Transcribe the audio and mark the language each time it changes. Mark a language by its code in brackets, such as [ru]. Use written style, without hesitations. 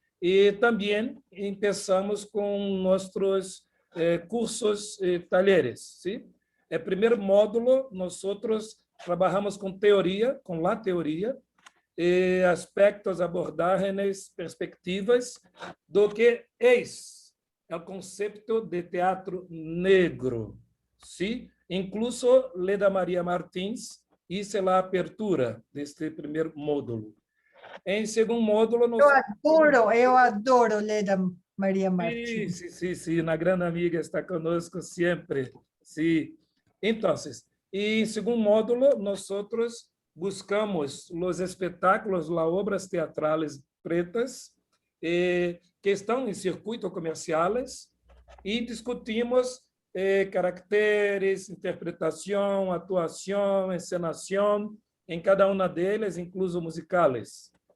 [pt] E também começamos com nossos cursos e talleres. [es] ¿Sí? El primer módulo, nosotros trabajamos con teoría, con la teoría, aspectos, [pt] abordagens, perspectivas do que [es] es el concepto de teatro negro. ¿Sí? Incluso Leda Maria Martins hizo la apertura de este primer módulo. En segundo módulo... [pt] Eu adoro Leda Maria Martins. [es] Sí, una gran amiga está conosco siempre. Sí. Entonces, en segundo módulo, nosotros buscamos los espectáculos, las obras teatrales pretas [pt] que estão em circuito [es] comerciales [pt] e discutimos caracteres, interpretação, atuação, encenação em cada uma delas, [es] incluso musicales.